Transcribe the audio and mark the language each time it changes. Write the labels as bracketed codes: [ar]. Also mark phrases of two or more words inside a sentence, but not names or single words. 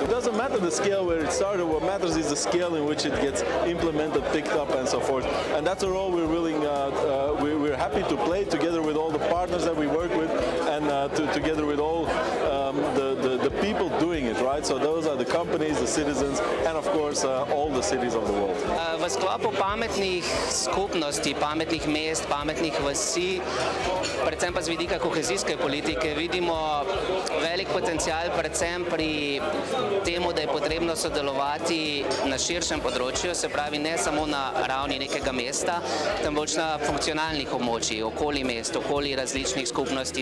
[en] It doesn't matter the scale where it started. What matters is the scale in which it gets implemented, picked up, and so forth. And that's a role we're happy to play together with all the partners that we work with, and together with all the people doing it, right? So those are the companies, the citizens, and of course all the cities of the world. [sl] V sklopu pametnih skupnosti, pametnih mest, pametnih vasi, predvsem pa z vidika kohezijske politike, vidimo velik potencial predvsem pri temu, da je potrebno sodelovati na širšem področju, se pravi ne samo na ravni nekega mesta, temveč na funkcionalnih območjih, okoli mest, okoli različnih skupnosti.